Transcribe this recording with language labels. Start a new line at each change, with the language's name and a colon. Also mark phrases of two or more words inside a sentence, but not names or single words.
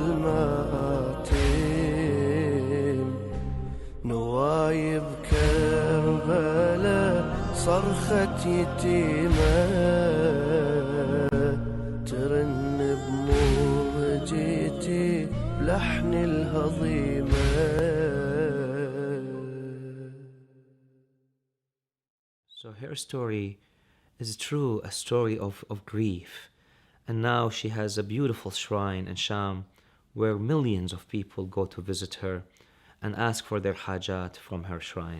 Arabic: المآتم نوايب كربلاء صرخة يتيمة ترن بموجتي بلحن الهضيمة.
English: So her story is true, a story of grief. And now she has a beautiful shrine in Sham where millions of people go to visit her and ask for their hajat from her shrine.